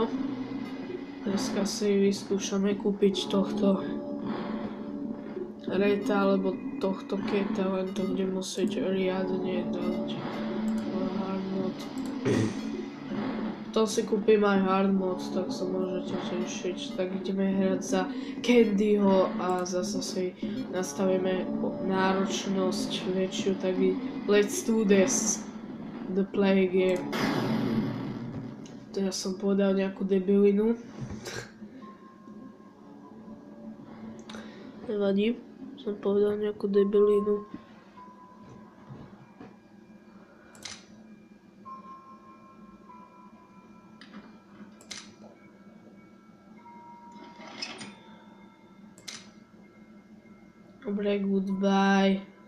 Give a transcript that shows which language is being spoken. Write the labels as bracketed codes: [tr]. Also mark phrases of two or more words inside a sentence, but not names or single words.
[sk] Dneska si vyskúšame kúpiť tohto Reta alebo tohto Keta, len to bude musieť riadne dať [en] hard mod. [sk] To si kúpim aj [en] hard mod, [sk] tak sa môžete tešiť. Tak ideme hrať za Candyho a zase si nastavíme náročnosť väčšiu, tak [en] let's do this. The play game. [sk] Teraz som povedal nejakú debilinu. Nevadí, som povedal nejakú debilinu. Dobre, goodbye.